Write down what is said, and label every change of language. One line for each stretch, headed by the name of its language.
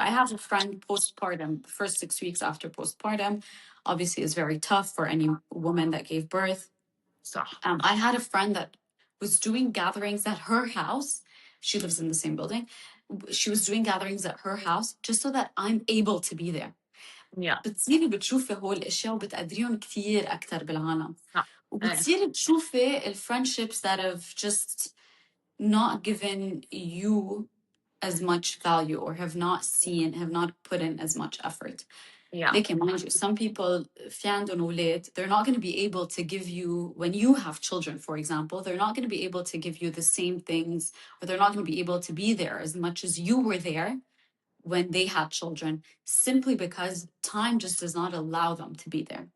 English: I have a friend postpartum, the first 6 weeks after postpartum, obviously is very tough for any woman that gave birth.
Arabic: صح.
English: I had a friend that was doing gatherings at her house. She lives in the same building. She was doing gatherings at her house just so that I'm able to be there. Yeah,
Arabic: بتصيري بتشوفي هول الاشياء وبتقدريهم كثير اكثر بالعالم. صح. ايه. وبتصيري تشوفي
English: friendships that have just not given you as much value or have not put in as much effort. Yeah, Like, mind you, some people
Arabic: في عندهم أولاد,
English: they're not going to be able to give you, when you have children, for example, they're not going to be able to give you the same things, or they're not going to be able to be there as much as you were there when they had children, simply because time just does not allow them to be there.